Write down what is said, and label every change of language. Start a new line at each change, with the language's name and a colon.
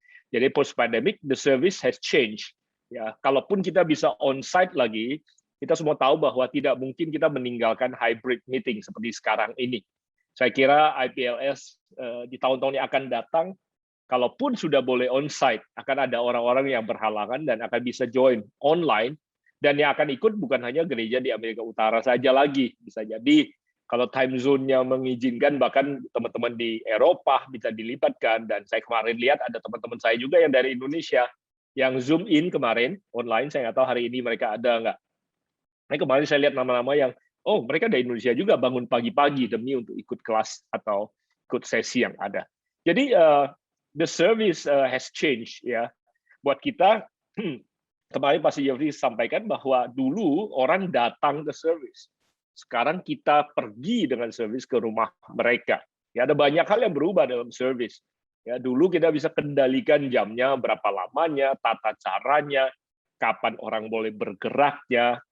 Indonesian: Jadi
English: post pandemic the service has changed.
Indonesian: Ya, kalaupun kita bisa on-site lagi, kita semua tahu bahwa tidak mungkin kita meninggalkan hybrid meeting seperti sekarang ini. Saya kira IPLS di tahun-tahun yang akan datang, kalaupun sudah boleh on-site, akan ada orang-orang yang berhalangan dan akan bisa join online, dan yang akan ikut bukan hanya gereja di Amerika Utara saja lagi. Bisa jadi kalau time zone-nya mengizinkan, bahkan teman-teman di Eropa bisa dilibatkan, dan saya kemarin lihat ada teman-teman saya juga yang dari Indonesia, yang zoom in kemarin, online, saya nggak tahu hari ini mereka ada nggak. Nah, kemarin saya lihat nama-nama yang, oh mereka dari Indonesia juga bangun pagi-pagi demi untuk ikut kelas atau ikut sesi yang ada. Jadi
English: the service has changed ya.
Indonesian: Buat kita kemarin Pastor Jeffrey sampaikan bahwa dulu orang datang ke service, sekarang kita pergi dengan service ke rumah mereka. Ya, ada banyak hal yang berubah dalam service. Ya, dulu kita bisa kendalikan jamnya, berapa lamanya, tata caranya, kapan orang boleh bergeraknya.